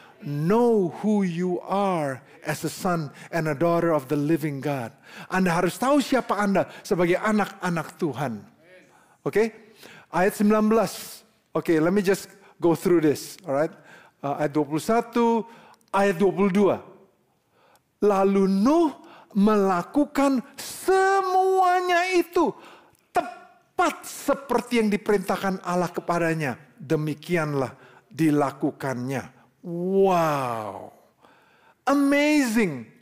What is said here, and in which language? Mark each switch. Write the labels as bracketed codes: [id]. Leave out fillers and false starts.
[en] Know who you are as a son and a daughter of the living God. [id] Anda harus tahu siapa Anda sebagai anak-anak Tuhan. Oke? Ayat 19. [en] Okay, let me just go through this, alright? [id] Ayat 21, ayat 22. Lalu Nuh melakukan semuanya itu tepat seperti yang diperintahkan Allah kepadanya. Demikianlah dilakukannya. [en] Wow. Amazing.